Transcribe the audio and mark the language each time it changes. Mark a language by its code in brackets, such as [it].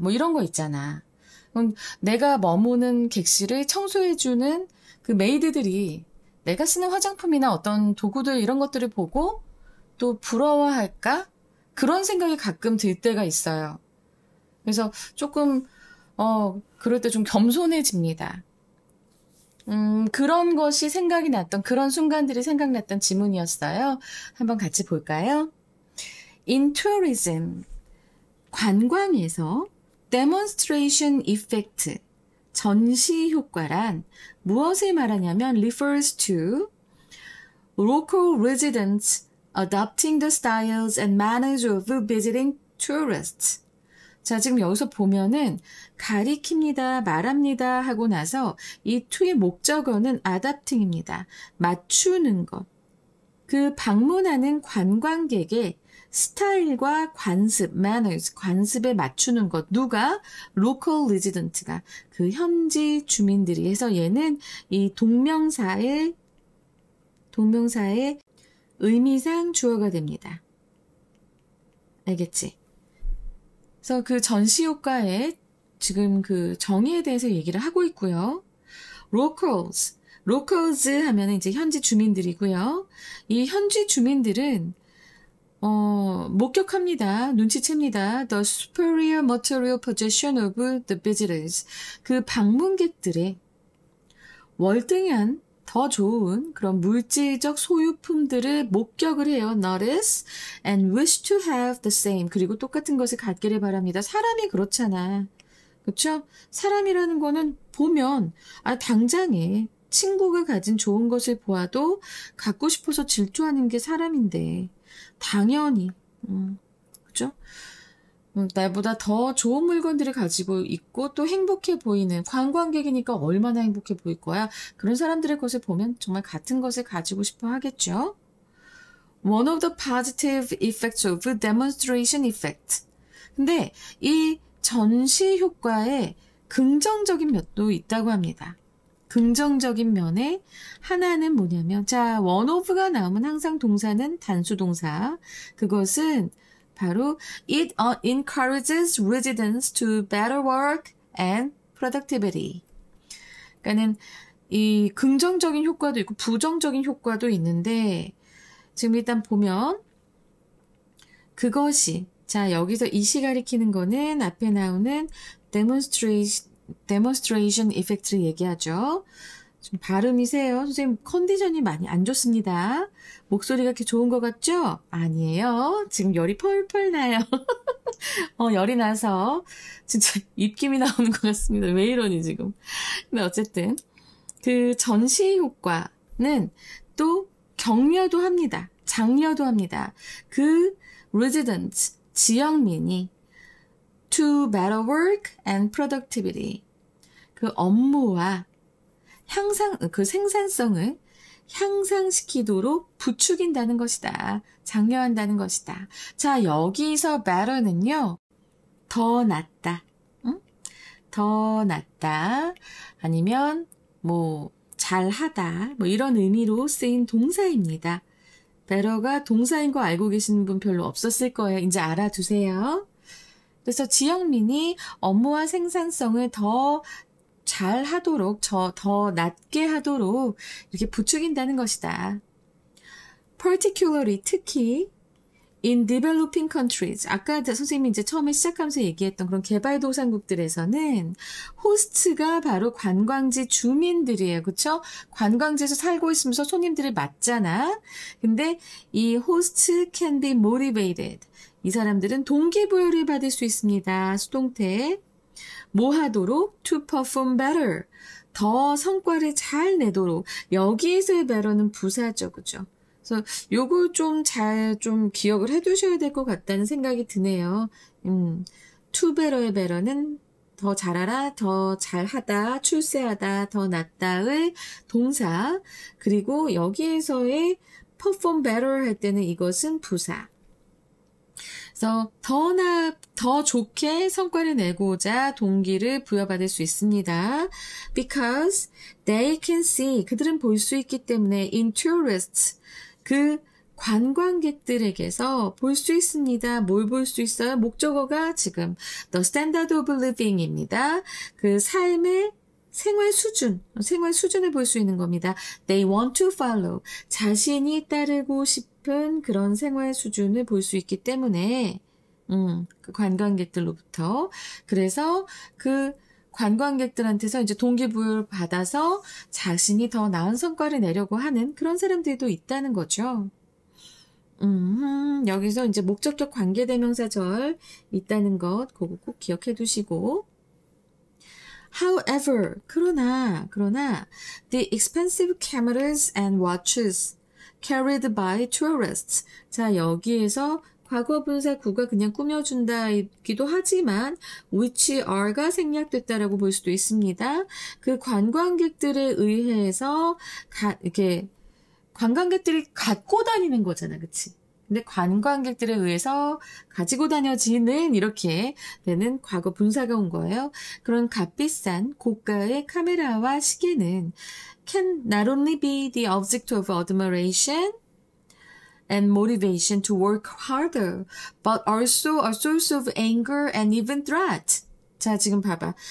[ko] 뭐 이런 거 있잖아. 내가 머무는 객실을 청소해주는 그 메이드들이 내가 쓰는 화장품이나 어떤 도구들 이런 것들을 보고 또 부러워할까? 그런 생각이 가끔 들 때가 있어요. 그래서 조금 그럴 때 좀 겸손해집니다. 그런 것이 생각이 났던 그런 순간들이 생각났던 지문이었어요. 한번 같이 볼까요? [en] In tourism, [ko] 관광에서 [en] demonstration effect, [ko] 전시 효과란 무엇을 말하냐면 [en] refers to local residents adopting the styles and manners of visiting tourists. [ko] 자, 지금 여기서 보면은 가리킵니다, 말합니다 하고 나서 이 to의 목적어는 adapting입니다. 맞추는 것. 그 방문하는 관광객의 스타일과 관습, manners, 관습에 맞추는 것. 누가? local resident가. 그 현지 주민들이 해서 얘는 이 동명사의 의미상 주어가 됩니다. 알겠지? 그래서 그 전시 효과에 지금 그 정의에 대해서 얘기를 하고 있고요. locals 하면 이제 현지 주민들이고요. 이 현지 주민들은 목격합니다. 눈치챕니다. [en] The superior material possession of the visitors. [ko] 그 방문객들의 월등한 더 좋은 그런 물질적 소유품들을 목격을 해요. [en] Notice and wish to have the same. [ko] 그리고 똑같은 것을 갖기를 바랍니다. 사람이 그렇잖아. 그렇죠? 사람이라는 거는 보면 당장에 친구가 가진 좋은 것을 보아도 갖고 싶어서 질투하는 게 사람인데 당연히 그렇죠? 나보다 더 좋은 물건들을 가지고 있고 또 행복해 보이는 관광객이니까 얼마나 행복해 보일 거야. 그런 사람들의 것을 보면 정말 같은 것을 가지고 싶어 하겠죠. [en] One of the positive effects of demonstration effect. [ko] 근데 이 전시 효과에 긍정적인 면도 있다고 합니다. 긍정적인 면에 하나는 뭐냐면 one of가 나오면 항상 동사는 단수 동사. 그것은 바로 [en] it encourages residents to better work and productivity. [ko] 그러니까는 이 긍정적인 효과도 있고 부정적인 효과도 있는데 지금 일단 보면 그것이 여기서 이시 가리키는 거는 앞에 나오는 demonstration effect를 얘기하죠. 좀 발음이 세요. 선생님 컨디션이 많이 안 좋습니다. 목소리가 그렇게 좋은 것 같죠? 아니에요. 지금 열이 펄펄 나요. 열이 나서 진짜 입김이 나오는 것 같습니다. 왜 이러니 지금. 근데 어쨌든 그 전시 효과는 또 격려도 합니다. 장려도 합니다. [en] 그 residents, [ko] 지역민이 [en] to better work and productivity. [ko] 그 업무와 그 생산성을 향상시키도록 부추긴다는 것이다. 장려한다는 것이다. 여기서 better는요, 더 낫다. 응? 더 낫다. 아니면, 잘하다. 이런 의미로 쓰인 동사입니다. better가 동사인 거 알고 계시는 분 별로 없었을 거예요. 이제 알아두세요. 그래서 지역민이 업무와 생산성을 더 잘 하도록, 더 낮게 하도록 이렇게 부추긴다는 것이다. particularly, 특히 [en] in developing countries, [ko] 아까 선생님이 이제 처음에 시작하면서 얘기했던 그런 개발도상국들에서는 호스트가 바로 관광지 주민들이에요. 그쵸? 관광지에서 살고 있으면서 손님들을 맞잖아. 근데 이 [en] host can be motivated. [ko] 이 사람들은 동기부여를 받을 수 있습니다. 수동태. 뭐 하도록? [en] to perform better. [ko] 더 성과를 잘 내도록. 여기에서의 better는 부사죠. 그죠? 그래서 요거 좀 기억을 해 두셔야 될 것 같다는 생각이 드네요. to better의 better는 더 잘하라, 더 잘하다, 출세하다, 더 낫다의 동사. 그리고 여기에서의 perform better 할 때는 이것은 부사. 그래서 더 좋게 성과를 내고자 동기를 부여받을 수 있습니다. [en] Because they can see, [ko] 그들은 볼 수 있기 때문에 [en] in tourists, [ko] 그 관광객들에게서 볼 수 있습니다. 뭘 볼 수 있어요? 목적어가 지금 [en] the standard of living [ko] 입니다. 그 삶의 생활 수준을 볼 수 있는 겁니다. [en] They want to follow, [ko] 자신이 따르고 싶은 그런 생활 수준을 볼 수 있기 때문에 그 관광객들로부터. 그래서 그 관광객들한테서 이제 동기부여를 받아서 자신이 더 나은 성과를 내려고 하는 그런 사람들도 있다는 거죠. 여기서 이제 목적격 관계대명사절 있다는 것, 그거 꼭 기억해 두시고. [en] However, [ko] 그러나, [en] the expensive cameras and watches carried by tourists. [ko] 자, 여기에서 과거 분사 구가 그냥 꾸며준다이기도 하지만 which are가 생략됐다라고 볼 수도 있습니다. 그 관광객들에 의해서 이렇게 관광객들이 갖고 다니는 거잖아, 그치? 근데 관광객들에 의해서 가지고 다녀지는 이렇게 되는 과거 분사가 온 거예요. 그런 값비싼 고가의 카메라와 시계는 [en] can not only be the object of admiration and motivation to work harder, but also a source of anger and even threat. [ko] 자, 지금 봐봐.